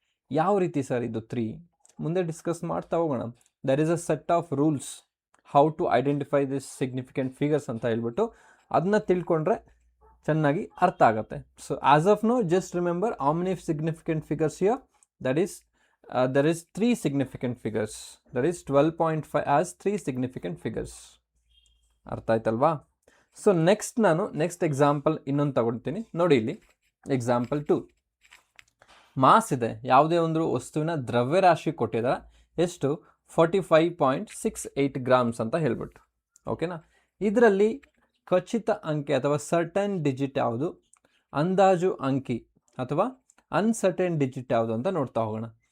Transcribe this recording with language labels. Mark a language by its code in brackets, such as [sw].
[kn] ಯಾವ ರೀತಿ ಸರ್ ಇದು 3? ಮುಂದೆ ಡಿಸ್ಕಸ್ ಮಾಡ್ತಾ ಹೋಗೋಣ. [en] there is a set of rules how to identify this significant figures [kn] ಅಂತ ಹೇಳ್ಬಿಟ್ಟು ಅದನ್ನ ತಿಳ್ಕೊಂಡ್ರೆ ಚೆನ್ನಾಗಿ ಅರ್ಥ ಆಗುತ್ತೆ. [en] So as of now just remember how many significant figures here. That is there is 3 significant figures. That is 12.5 as 3 significant figures. [kn] ಅರ್ಥ ಆಯ್ತಲ್ವಾ? So next example ಇನ್ನೊಂದು ತಗೊಳ್ತೀನಿ ನೋಡಿ. ಇಲ್ಲಿ ಎಕ್ಸಾಂಪಲ್ 2, ಮಾಸ್ ಇದೆ, ಯಾವುದೇ ಒಂದು ವಸ್ತುವಿನ ದ್ರವ್ಯರಾಶಿ ಕೊಟ್ಟಿದ್ದಾರೆ, ಎಷ್ಟು 45.68 ಗ್ರಾಮ್ಸ್ ಅಂತ ಹೇಳ್ಬಿಟ್ಟು. ಓಕೆನಾ? ಇದರಲ್ಲಿ ಖಚಿತ ಅಂಕೆ ಅಥವಾ ಸರ್ಟನ್ ಡಿಜಿಟ್ ಯಾವುದು, ಅಂದಾಜು ಅಂಕಿ ಅಥವಾ ಅನ್ಸರ್ಟನ್ ಡಿಜಿಟ್ ಯಾವುದು ಅಂತ ನೋಡ್ತಾ ಹೋಗೋಣ.